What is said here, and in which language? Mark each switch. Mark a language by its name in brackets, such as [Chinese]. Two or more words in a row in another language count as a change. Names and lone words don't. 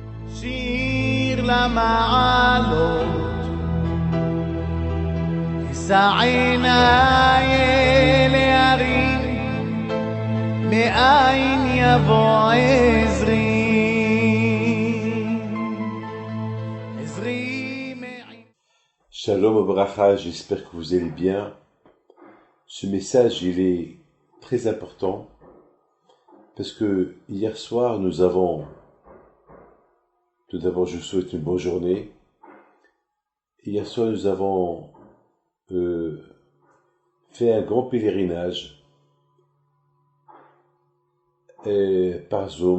[Hebrew] שיר למעלות, אשא עיניי אל ההרים, מאין יבוא עזרי. שלום וברכה, [French] j'espère que vous allez bien. Ce message, il est très important parce que hier soir, tout d'abord, je vous souhaite une bonne journée. Hier soir, nous avons fait un grand pèlerinage par Zoom.